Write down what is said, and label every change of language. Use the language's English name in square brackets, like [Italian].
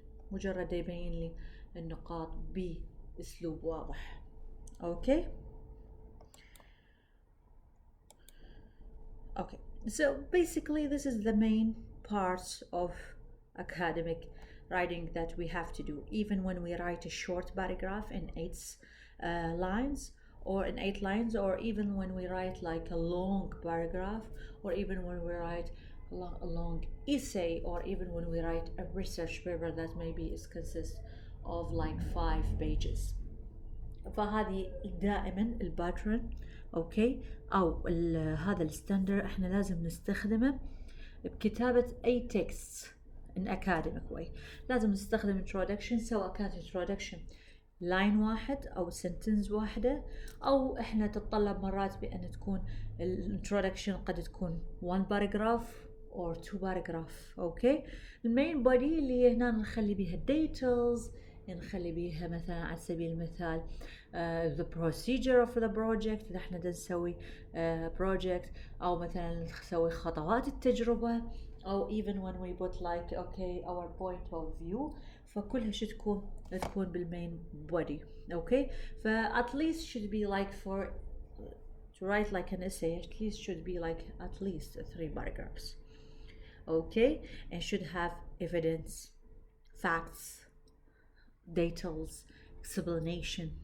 [Arabic] مجرد يبين لي النقاط بأسلوب واضح. [English] Okay. Okay, so basically this is the main parts of academic writing that we have to do, even when we write a short paragraph in 8 lines or in 8 lines, or even when we write like a long paragraph, or even when we write a long essay, or even when we write a research paper that maybe is consists of like 5 pages. [Arabic] فهذه دائما الباترن اوكي او هذا الستاندر احنا لازم نستخدمه بكتابة اي تكست [English] in academic way. [Arabic] لازم نستخدم introduction، سواء كانت introduction لاين واحد او sentence واحدة، او احنا تتطلب مرات بان تكون introduction قد تكون [English] 1 paragraph or 2 paragraph. [Arabic] اوكي المين body اللي هنا نخلي بيها details، نخلي بيها مثلا على سبيل المثال [English] the procedure of the project [Arabic] إذا احنا نسوي project، أو مثلا نسوي خطوات التجربة، أو [English] even when we put like okay our point of view. [Arabic] فكلها شو تكون بالمين body. [English] okay ف at least should be like for to write like an essay at least should be like at least 3 paragraphs. okay and should have evidence, facts, details, explanation.